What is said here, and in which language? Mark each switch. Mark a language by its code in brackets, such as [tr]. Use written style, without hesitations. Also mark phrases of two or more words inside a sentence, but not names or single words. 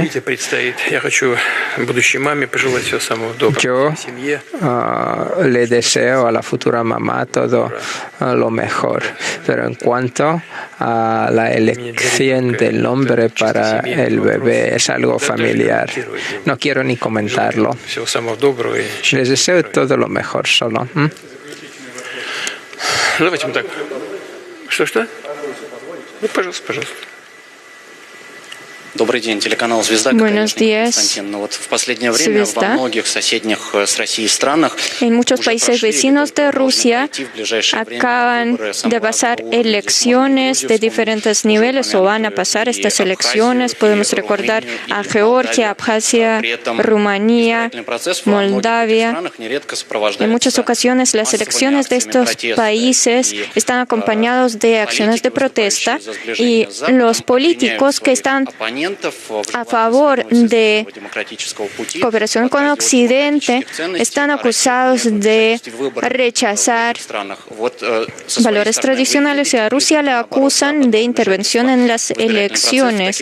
[es] Yo le deseo a la futura mamá todo lo mejor, pero en cuanto a la elección del nombre para el bebé, es algo familiar. No quiero ni comentarlo. Les deseo todo lo mejor solo. [ru] Давайте вот так. Что? Ну, пожалуйста. Добрый день, телеканал «Звезда». [es] Buenos días, [ru] В последнее время во многих соседних с Россией странах [es] en muchos países vecinos de Rusia acaban de pasar elecciones de diferentes niveles o van a pasar estas elecciones. Podemos recordar a Georgia, Abjasia, Rumanía, Moldavia. En muchas ocasiones las elecciones de estos países están acompañados de acciones de protesta, y los políticos que están a favor de cooperación con Occidente están acusados de rechazar valores tradicionales y a Rusia le acusan de intervención en las elecciones.